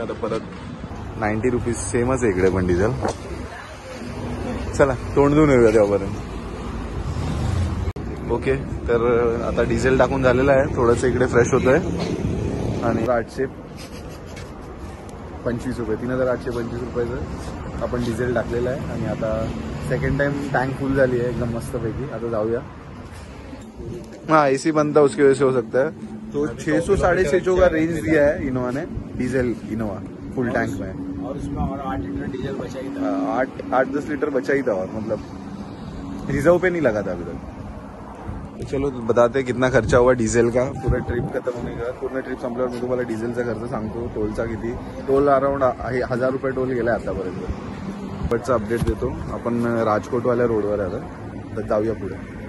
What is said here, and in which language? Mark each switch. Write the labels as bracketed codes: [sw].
[mr] आता परत 90 रुपीज सेमच आहे इकडे पण डिझेल. चला तोंड धुवून येऊया तेव्हापर्यंत. ओके, तर आता डिझेल टाकून झालेलं आहे. थोडंसं इकडे फ्रेश होतंय आणि 825 रुपये 3825 रुपयाचं आपण डिझेल टाकलेलं आहे. आणि आता सेकंड टाइम टैंक फुल झाली है एकदम मस्त पैकी. आता जाऊया. [hi] हाँ एसी बनता है उसकी वजह से हो सकता है. तो 600 650 का रेंज दिया है इनोवा ने, डीजल इनोवा फुल टैंक में. और उसमें और 8 लीटर डीजल बचा ही था. 8-10 लीटर बचा ही था और मतलब रिजर्व पे नहीं लगा था अभी तक. तो चलो बताते हैं कितना खर्चा हुआ डीजल का. पूरा ट्रिप खत्म होने का, [mr] पूर्ण ट्रिप संपल्यावर मी तुम्हाला डिझेलचा खर्च सांगतो. टोलचा किती, टोल अराउंड 1000 रुपये टोल गेला आतापर्यंत. बटचा अपडेट देतो. आपण राजकोटवाल्या रोडवर आहे आता, तर जाऊया पुढे.